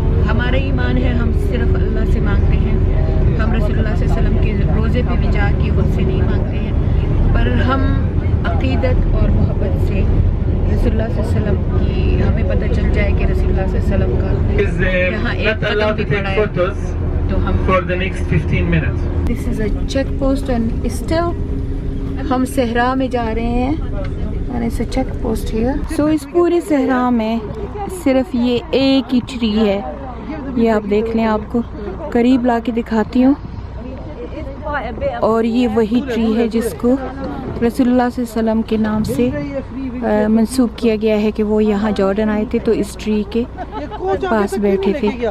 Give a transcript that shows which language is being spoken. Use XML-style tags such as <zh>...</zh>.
<ur>ہمارا ایمان ہے، ہم صرف اللہ سے مانگتے ہیں. ہم رسول اللہ صلی اللہ علیہ وسلم کے روزے پہ بھی جا کے ان سے نہیں مانگتے ہیں، پر ہم عقیدت اور محبت سے رسول اللہ صلی اللہ علیہ وسلم کی ہمیں پتہ چل جائے کہ رسول اللہ صلی اللہ علیہ وسلم کا یہاں ایک قدم بھی پڑا ہے تو ہم</ur> <en>for the next 15 minutes. This is a check post and still</en> <ur>ہم صحرا میں جا رہے ہیں</ur> <en>and it's a check post here.</en> <ur>So اس پورے صحرا میں صرف یہ ایک ہی ٹری ہے. یہ آپ دیکھ لیں، آپ کو قریب لا کے دکھاتی ہوں. اور یہ وہی ٹری ہے جس کو رسول اللہ صلی اللہ علیہ وسلم کے نام سے منسوب کیا گیا ہے کہ وہ یہاں جارڈن آئے تھے تو اس ٹری کے پاس بیٹھے تھے.</ur>